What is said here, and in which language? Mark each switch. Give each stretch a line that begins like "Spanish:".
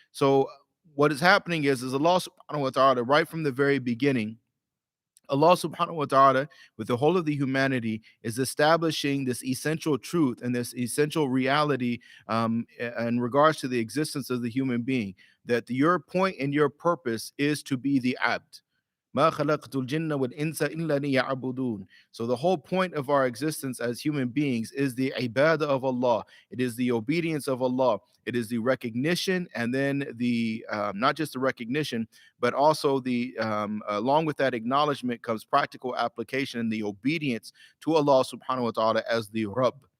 English: So, what is happening is Allah subhanahu wa ta'ala, right from the very beginning, Allah subhanahu wa ta'ala, with the whole of the humanity, is establishing this essential truth and this essential reality in regards to the existence of the human being, that your point and your purpose is to be the abd.
Arabic: ما خلقت الجن والإنس إلا ليعبدون.
English: So the whole point of our existence as human beings is the ibadah of Allah. It is the obedience of Allah. It is the recognition, and then the not just the recognition, but also the along with that acknowledgement comes practical application and the obedience to Allah subhanahu wa ta'ala as the Rabb.